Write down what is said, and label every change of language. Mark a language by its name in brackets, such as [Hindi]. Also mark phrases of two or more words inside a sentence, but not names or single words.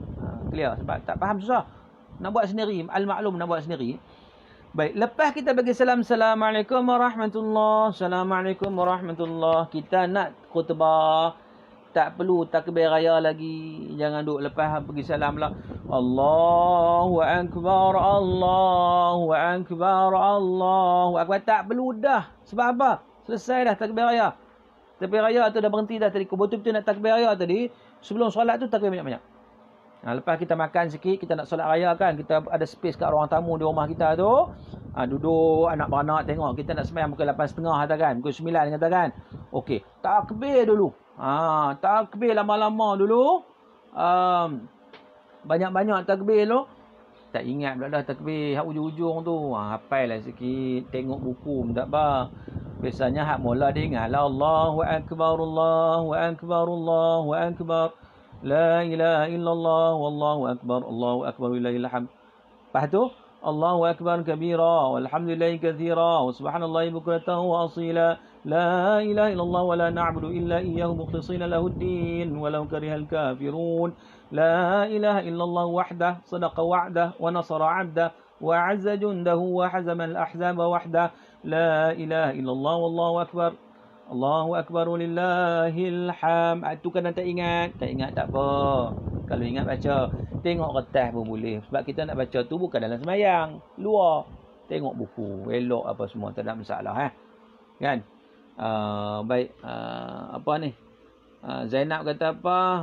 [Malay] Clear. Sebab tak faham susah. Nak buat sendiri, al-maklum nak buat sendiri. Baik, lepas kita bagi salam, [Arabic] السلام عليكم ورحمة الله, السلام عليكم ورحمة الله. [Malay] Kita nak khutbah, tak perlu takbir raya lagi. Jangan duk lepas bagi salam lah. [Arabic] الله أكبر، الله أكبر، الله أكبر. [Malay] Tak perlu dah. Sebab apa? Selesai dah takbir raya. Takbir raya tu dah berhenti dah tadi. Kau betul-betul nak takbir raya tadi. Sebelum solat tu takbir banyak-banyak. Lepas kita makan sikit, kita nak solat raya kan. Kita ada space kat ruang tamu di rumah kita tu. Duduk, anak beranak tengok. Kita nak sembahyang pukul 8.30 katakan. Pukul 9 katakan. Okey, takbir dulu. Takbir lama-lama dulu. Banyak-banyak takbir dulu. Tak ingat pula dah takbir hak ujung-ujung tu. Hafal lah sikit. Tengok buku tak apa. Biasanya hak mula dia ingat lah. [Arabic] الله أكبر، الله أكبر، الله أكبر. لا إله إلا الله، والله أكبر ولله الحمد. [Malay] Lepas tu, [Arabic] الله أكبر كبيرا، والحمد لله كثيرا، وسبحان الله بكرة وأصيلا. لا إله إلا الله ولا نعبد إلا إياه مخلصين له الدين ولو كره الكافرون. لا إله إلا الله وحده، صدق وعده، ونصر عبده، وأعز جنده وهزم الأحزاب وحده. لا إله إلا الله والله أكبر. الله أكبر ولله الحمد. [Malay] Itu kan tak ingat. Tak ingat tak apa. Kalau ingat baca. Tengok kertas pun boleh. Sebab kita nak baca tu bukan dalam sembahyang. Luar. Tengok buku. Elok apa semua. Tak ada masalah. Kan? Baik. Apa ni? Zainab kata apa?